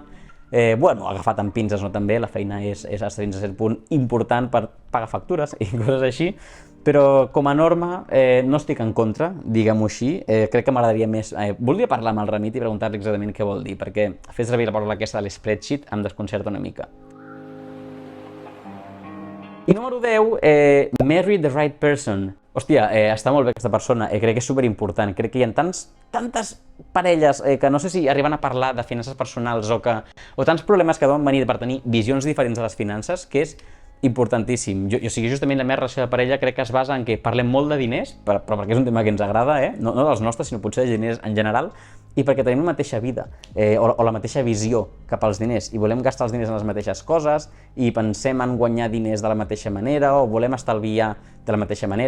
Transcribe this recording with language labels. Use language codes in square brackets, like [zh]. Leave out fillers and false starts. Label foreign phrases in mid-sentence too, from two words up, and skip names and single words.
[ca] Agafat amb pinces no també, la feina és fins a cert punt important per pagar factures i coses així, però com a norma no estic en contra, diguem-ho així. Crec que m'agradaria més... Voldria parlar amb el Remit i preguntar-li exactament què vol dir, perquè fer servir la paraula aquesta de l'spreadsheet em desconcerta una mica. I número 10, [en] marry the right person. [ca] Hòstia, està molt bé aquesta persona, crec que és superimportant. Crec que hi ha tantes parelles que no sé si arriben a parlar de finances personals o tants problemes que deuen venir per tenir visions diferents de les finances, que és importantíssim. O sigui, justament la meva relació de parella crec que es basa en que parlem molt de diners, però perquè és un tema que ens agrada, no dels nostres, sinó potser de diners en general, i perquè tenim la mateixa vida o la mateixa visió cap als diners i volem gastar els diners en les mateixes coses i pensem en guanyar diners de la mateixa manera o volem estalviar de la mateixa manera.